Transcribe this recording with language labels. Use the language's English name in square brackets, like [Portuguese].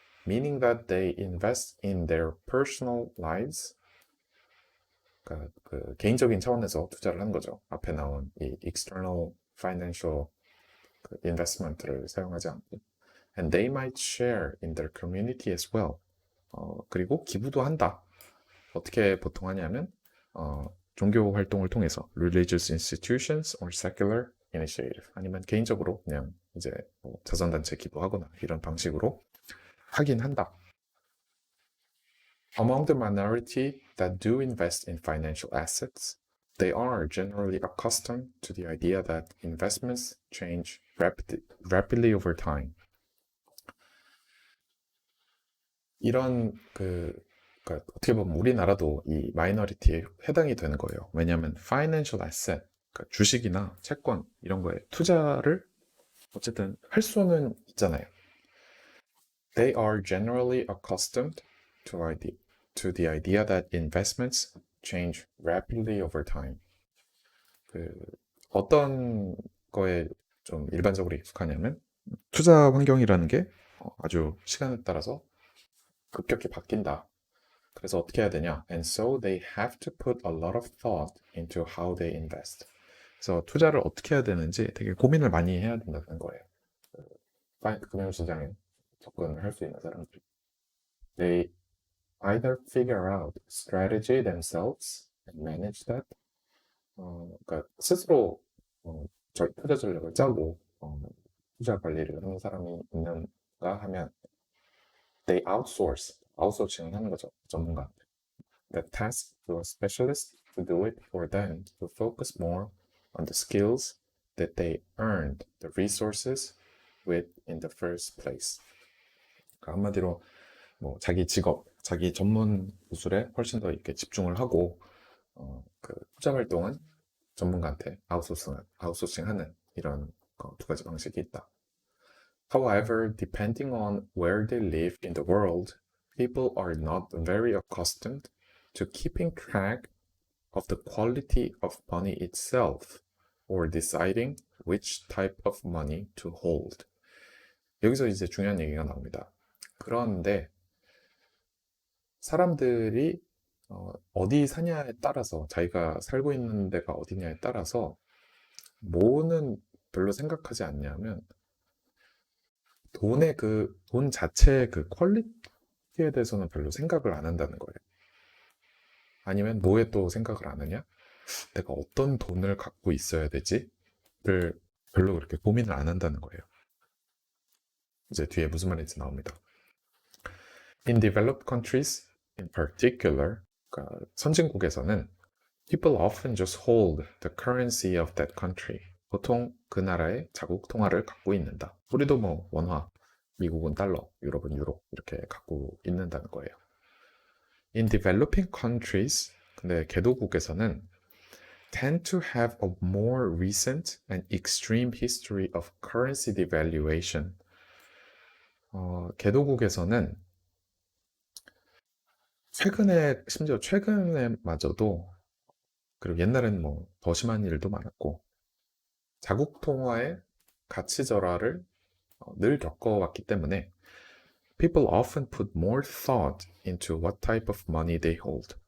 [English] meaning that they invest in their personal lives. [Korean] 그러니까 그 개인적인 차원에서 투자를 하는 거죠. 앞에 나온 이 [English] external financial [Korean] 그 investment를 사용하지 않고. [English] And they might share in their community as well. [Korean] 그리고 기부도 한다. 어떻게 보통 하냐면 종교 활동을 통해서 [English] religious institutions or secular initiative [Korean] 아니면 개인적으로 그냥 이제 뭐 자선단체 기부하거나 이런 방식으로 하긴 한다. [English] Among the minority that do invest in financial assets, they are generally accustomed to the idea that investments change rapidly over time. [Korean] 이런 그러니까 어떻게 보면 우리나라도 이 마이너리티에 해당이 되는 거예요. 왜냐하면 financial asset, 그러니까 주식이나 채권 이런 거에 투자를 어쨌든 할 수는 있잖아요. [English] They are generally accustomed to the idea that investments change rapidly over time. [Korean] 그 어떤 거에 좀 일반적으로 익숙하냐면 투자 환경이라는 게 아주 시간에 따라서 급격히 바뀐다. 그래서 어떻게 해야 되냐? [English] And so they have to put a lot of thought into how they invest. [Korean] 그래서 투자를 어떻게 해야 되는지 되게 고민을 많이 해야 된다는 거예요. 금융시장에 접근을 할 수 있는 사람들이. [English] They either figure out strategy themselves and manage that. [Korean] 그러니까 스스로 투자 전략을 짜고 투자 관리를 하는 사람이 있는가 하면 [English] they [Korean] 아웃소싱을 하는 거죠. 전문가한테. [English] That task to a specialist to do it for them to focus more on the skills that they earned the resources with in the first place. [Korean] 그러니까 한마디로 뭐 자기 직업, 자기 전문 기술에 훨씬 더 이렇게 집중을 하고 그 투자 활동은 전문가한테 아웃소싱하는 이런 두 가지 방식이 있다. [English] However, depending on where they live in the world, people are not very accustomed to keeping track of the quality of money itself or deciding which type of money to hold. [Korean] 여기서 이제 중요한 얘기가 나옵니다. 그런데 사람들이 어디 사냐에 따라서 자기가 살고 있는 데가 어디냐에 따라서 뭐는 별로 생각하지 않냐면 돈 자체의 그 퀄리티에 대해서는 별로 생각을 안 한다는 거예요. 아니면 뭐에 또 생각을 안 하냐? 내가 어떤 돈을 갖고 있어야 되지를 별로 그렇게 고민을 안 한다는 거예요. 이제 뒤에 무슨 말인지 나옵니다. [English] In developed countries in particular, [Korean] 그러니까 선진국에서는 [English] people often just hold the currency of that country. [Korean] 보통 그 나라의 자국 통화를 갖고 있는다. 우리도 뭐 원화, 미국은 달러, 유럽은 유로 이렇게 갖고 있는다는 거예요. [English] In developing countries, [Korean] 근데 개도국에서는 [English] tend to have a more recent and extreme history of currency devaluation. [Korean] 개도국에서는 심지어 최근에마저도 그리고 옛날에는 뭐 더 심한 일도 많았고 자국 통화의 가치 절하를 늘 겪어왔기 때문에 [English] people often put more thought into what type of money they hold.